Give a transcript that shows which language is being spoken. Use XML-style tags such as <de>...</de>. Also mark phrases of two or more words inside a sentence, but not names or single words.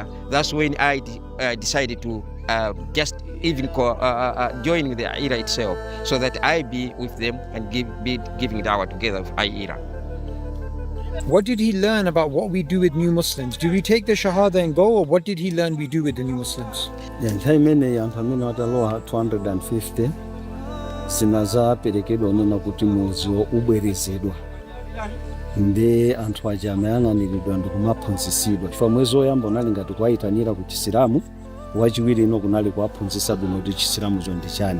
<en>That's when I decided to just even join the Aira itself, so that I be with them and be giving dawah together with Aira. What did he learn about what we do with new Muslims? Do we take the Shahada and go, or what did he learn we do with the new Muslims?</en> <ny>Nthawi imene anthu amene watalowa 250 sinazaperekedwa nena kuti muziwo ubwerezedwa, ndi anthu aja amayang'aniridwa ndi kumaphunzitsidwa, chifukwa mwezi woyamba unali ngati kuwayitanira ku chisilamu, wachiwiri ino kunali kuwaphunzitsa bwino kuti chisilamucho ndi chani.</ny>